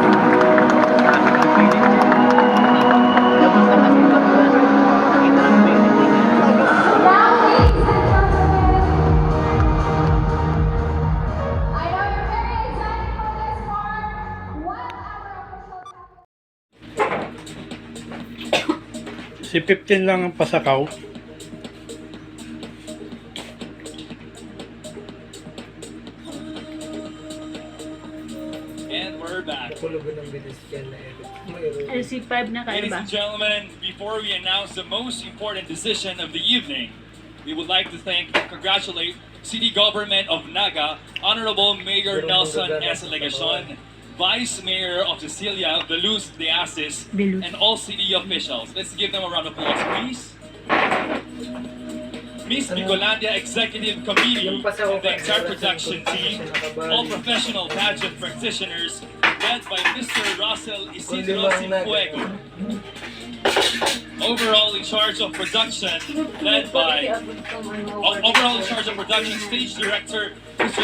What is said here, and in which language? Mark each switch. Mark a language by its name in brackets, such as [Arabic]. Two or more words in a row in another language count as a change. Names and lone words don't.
[English] Now, ladies and gentlemen, I know you're very excited for this part. While our official [Filipino] Si 15 lang ang pasakaw. [English] And we're back. [Filipino] LC5 na kayo [English] Ladies [Filipino] ba? [English] and gentlemen, before we announce the most important decision of the evening, we would like to thank and congratulate City Government of Naga, Honorable Mayor Nelson S. Legacion, Vice Mayor of Cecilia, Veluz de Asis, and all city officials. Let's give them a round of applause, please. Miss BIcolandia Executive Committee, and the entire production team, all professional pageant practitioners, led by Mr. Russell Isidro Cienfuego. Overall in charge of production, stage director, Mr.